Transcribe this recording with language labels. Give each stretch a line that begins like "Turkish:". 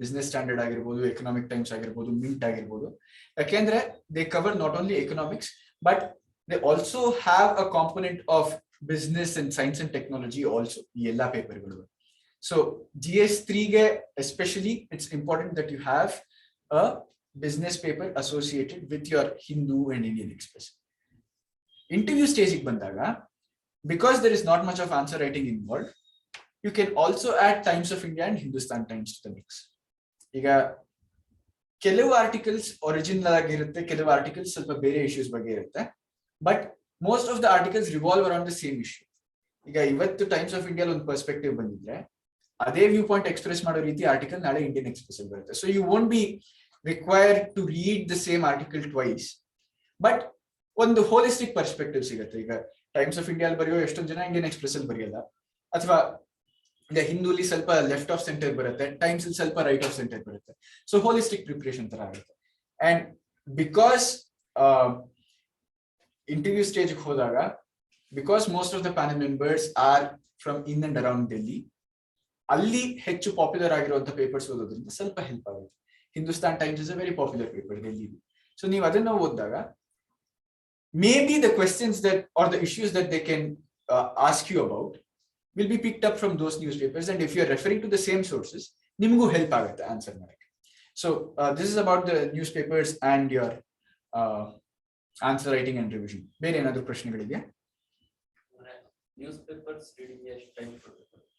Kannada: Business standard ಆಗಿರ್ಬೋದು, economic times ಆಗಿರ್ಬೋದು, mint ಆಗಿರ್ಬೋದು.
English: ಯಾಕೆಂದ್ರೆ they cover not only economics but they also have a component of business and science and technology also ಈ ಎಲ್ಲಾ ಪೇಪರ್ಗಳು. So GS3 ಗೆ especially it's important that you have a business paper associated with your Hindu and Indian Express.
Kannada: Interview ಸ್ಟೇಜಿಗೆ ಬಂದಾಗ
English: Because there is not much of answer writing involved, you can also add Times of India and Hindustan Times to the mix.
Kannada: ಈಗ ಕೆಲವು articles original ಆಗಿರುತ್ತೆ, ಕೆಲವು articles ಸ್ವಲ್ಪ ಬೇರೆ issues ಬಗ್ಗೆ ಇರುತ್ತೆ.
English: but most of the articles revolve around the same issue.
Kannada: ಈಗ ಇವತ್ತು ಟೈಮ್ಸ್ ಆಫ್ ಇಂಡಿಯಾ ಒಂದು ಪರ್ಸ್ಪೆಕ್ಟಿವ್ ಬಂದಿದ್ರೆ ಅದೇ ವ್ಯೂ ಪಾಯಿಂಟ್ ಎಕ್ಸ್ಪ್ರೆಸ್ ಮಾಡೋ ರೀತಿ ಆರ್ಟಿಕಲ್ ನಾಳೆ ಇಂಡಿಯನ್ ಎಕ್ಸ್ಪ್ರೆಸ್ ಅಲ್ಲಿ ಬರುತ್ತೆ.
English: so you won't be required to read the same article twice,
Kannada: but ಒಂದು ಹೋಲಿಸ್ಟಿಕ್ ಪರ್ಸ್ಪೆಕ್ಟಿವ್ ಸಿಗುತ್ತೆ. ಈಗ ಟೈಮ್ಸ್ ಆಫ್ ಇಂಡಿಯಾ ಅಲ್ಲಿ ಬರೆಯೋ ಎಷ್ಟೊಂದು ಜನ ಇಂಡಿಯನ್ ಎಕ್ಸ್ಪ್ರೆಸ್ ಅಲ್ಲಿ ಬರೆಯಲ್ಲ, ಅಥವಾ ಈಗ ಹಿಂದೂಲಿ ಸ್ವಲ್ಪ ಲೆಫ್ಟ್ ಆಫ್ ಸೆಂಟರ್ ಬರುತ್ತೆ, ಟೈಮ್ಸ್ ಅಲ್ಲಿ ಸ್ವಲ್ಪ ರೈಟ್ ಆಫ್ ಸೆಂಟರ್ ಬರುತ್ತೆ. ಸೊ ಹೋಲಿಸ್ಟಿಕ್ ಪ್ರಿಪರೇಷನ್ ತರ ಆಗುತ್ತೆ. ಅಂಡ್ ಬಿಕಾಸ್ ಇಂಟರ್ವ್ಯೂ ಸ್ಟೇಜ್ ಹೋದಾಗ,
English: because most of the panel members are from in and around Delhi,
Kannada: ಅಲ್ಲಿ ಹೆಚ್ಚು ಪಾಪ್ಯುಲರ್ ಆಗಿರುವಂತಹ ಪೇಪರ್ಸ್ ಓದೋದ್ರಿಂದ ಸ್ವಲ್ಪ ಹೆಲ್ಪ್ ಆಗುತ್ತೆ.
English: Hindustan Times is a very popular paper Delhi.
Kannada: So ನೀವು ಅದನ್ನ ಓದಿದಾಗ
English: maybe the questions that or the issues that they can ask you about will be picked up from those newspapers, and if you are referring to the same sources,
Kannada: nimgu help agutte answer madake.
English: So this is about the newspapers and your answer writing and revision.
Kannada: Bere enadru prashneಗಳಿದೆಯಾ? newspapers reading ಎಷ್ಟು time ಕೊಡ್ಬೇಕು?